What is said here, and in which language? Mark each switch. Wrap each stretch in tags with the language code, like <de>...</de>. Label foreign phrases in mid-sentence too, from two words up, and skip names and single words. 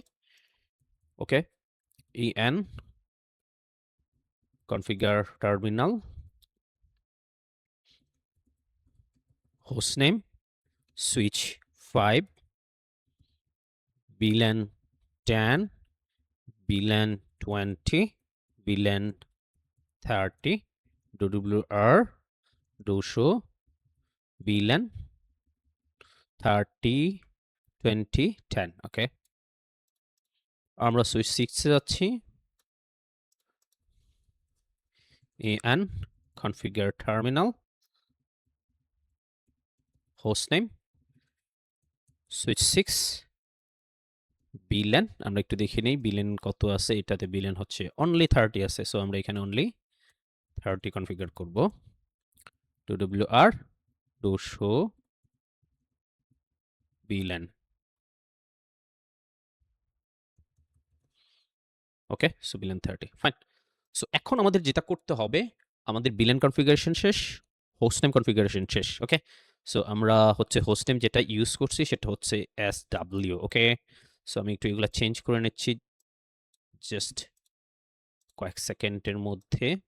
<en>ওকে, en configure terminal, hostname, switch 5, VLAN 10, VLAN 20, VLAN 30, DWR, do show, VLAN 30, 20, 10.</en> <bn>ওকে, আমরা সুইচ 6 এ যাচ্ছি।</bn> <en>en configure terminal, hostname, switch 6, VLAN</en> <bn>আমরা একটু দেখে নেই VLAN কত আছে। এটাতে VLAN হচ্ছে only 30 আছে, সো আমরা এখানে only 30 কনফিগার করব।</bn> <en>DWR, do show VLAN. okay, so</en> <bn>VLAN 30 ফাইন। সো এখন আমাদের যেটা করতে হবে, আমাদের</bn> <en>VLAN configuration</en> <bn>শেষ,</bn> <en>hostname configuration</en> <bn>শেষ।</bn> <en>okay, so</en> <bn>আমরা হচ্ছে হোস্টনেম যেটা ইউজ করছি সেটা হচ্ছে SW।</bn> <en>okay, so</en> <bn>আমি একটু এগুলা চেঞ্জ করে নিচ্ছি জাস্ট কয়েক সেকেন্ডের মধ্যে।</bn>